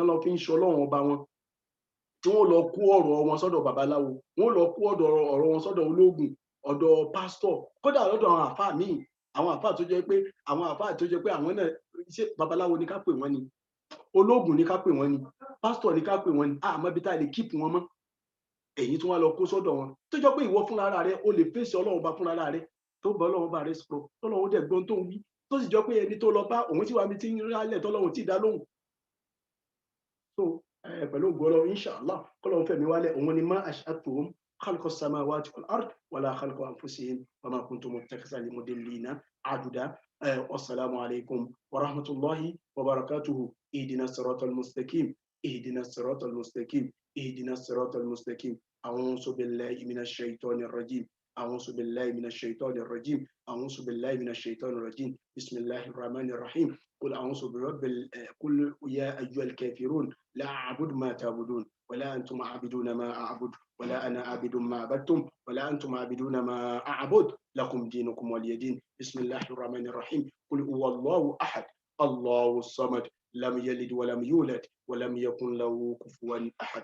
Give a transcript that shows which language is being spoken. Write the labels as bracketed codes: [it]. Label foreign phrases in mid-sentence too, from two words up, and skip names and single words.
[yo] lọ fi ń ṣe Ọlọ́run ọba wọn tí wọ́n lọ kó ọ̀rọ̀ wọn sọ́dọ̀ babaláwo wọ́n lọ kó ọ̀rọ̀ wọn sọ́dọ̀ ológun ọ̀dọ̀ pásítọ̀ kódà lọ́dọ̀ àwọn àfáà míì àwọn àfáà tó jẹ́ pé àwọn náà ṣe babaláwo ní ká pè wọ́n ni ológun ní ká pè wọ́n ni pásítọ̀ ní ká pè wọ́n ni àmọ́ bí tá a lè kíìpù wọn mọ́ èyí tí wọ́n lọ kó sọ́dọ̀ wọn tó jọ pé ìwọ fúnra rẹ o lè fèsì Ọlọ́run bá fúnra rẹ tó bá Ọlọ́run bá rẹ sọ̀rọ̀ tọ́lọ́run dẹ̀ gbọ́n tó ń wí tó sì jọ pé ẹni tó lọ bá òun tí wàá mi ti ń rálẹ̀ tọ́lọ́run tí ì dá lóhùn so pẹ̀lú ògbọ́lọ́ inshallah kọ́lọ́run fẹ̀mí wálẹ̀ òun ni má [ar] أشهدتهم خلق السماوات والأرض ولا خلق أنفسهم وما كنتم متخذ المضلين عضدا والسلام عليكم ورحمة الله وبركاته اهدنا الصراط المستقيم اهدنا الصراط المستقيم اهدنا الصراط المستقيم أعوذ بالله من الشيطان الرجيم أعوذ بالله من الشيطان الرجيم أعوذ بالله من الشيطان الرجيم بسم الله الرحمن الرحيم قل أعوذ برب قل يا أيها الكافرون لا أعبد ما تعبدون ولا أنتم عابدون ما أعبد ولا أنا عابد ما عبدتم ولا أنتم عابدون ما أعبد لكم دينكم ولي دين بسم الله الرحمن الرحيم قل هو الله أحد الله الصمد لم يلد ولم يولد ولم يكن له كفوا أحد.